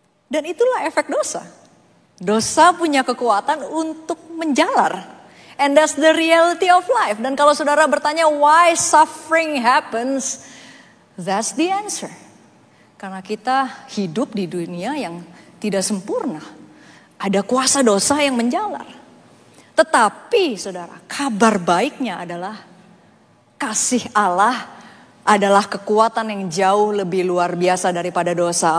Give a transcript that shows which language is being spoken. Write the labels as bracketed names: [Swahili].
[Indonesian] Dan itulah efek dosa. Dosa punya kekuatan untuk menjalar. [English] And that's the reality of life. [Indonesian] Dan kalau saudara bertanya [English] why suffering happens, that's the answer. [Indonesian] Karena kita hidup di dunia yang tidak sempurna. Ada kuasa dosa yang menjalar. Tetapi saudara, kabar baiknya adalah kasih Allah adalah kekuatan yang jauh lebih luar biasa daripada dosa.